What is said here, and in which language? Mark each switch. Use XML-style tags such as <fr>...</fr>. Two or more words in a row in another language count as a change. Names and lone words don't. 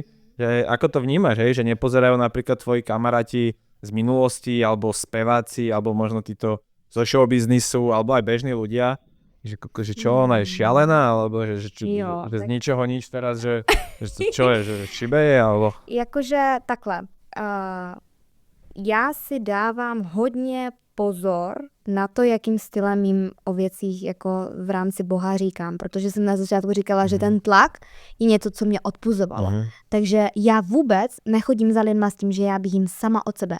<sk>Že ako to vnímaš, hej? Že nepozerajú napríklad tvoji kamaráti z minulosti, alebo speváci, alebo možno títo zo showbiznisu, alebo aj bežní ľudia, že čo, ona je šialená, alebo že z ničoho nič teraz, že čo je, že šibeje, alebo...</sk> <cs>Jakože takhle, já si dávám hodně pozor na to, jakým stylem jim o věcích jako v rámci Boha říkám, protože jsem na začátku říkala, že ten tlak je něco, co mě odpuzovalo. Takže já vůbec nechodím za lidma s tím, že já bych jim sama od sebe.</cs>